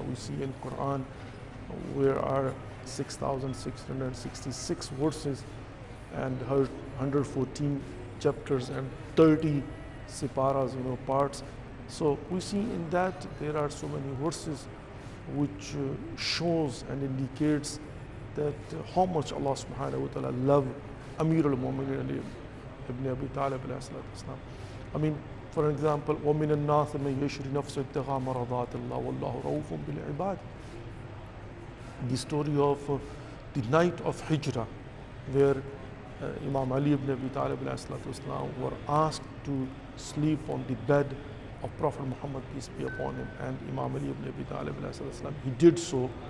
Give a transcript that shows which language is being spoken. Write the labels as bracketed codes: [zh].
[en] We see in Quran where are 6,666 verses and 114 chapters and 30 siparas, parts. So we see in that there are so many verses which shows and indicates that how much Allah subhanahu wa ta'ala love Amir al-Mu'minin Ali ibn Abi Talib alayhi salatu wasalam. I mean, for example, [ar] وَمِنَ النَّاسِ مَنْ يَشْرِ نَفْسَهُ ابْتِغَاءَ مَرْضَاتِ اللَّهِ وَاللَّهُ رَءُوفٌ بِالْعِبَادِ. [en] The story of the night of Hijrah, where Imam Ali ibn Abi Talib alayhi salatu wasalam were asked to sleep on the bed of Prophet Muhammad, peace be upon him, and Imam Ali ibn Abi Talib alayhi salatu wasalam, he did so.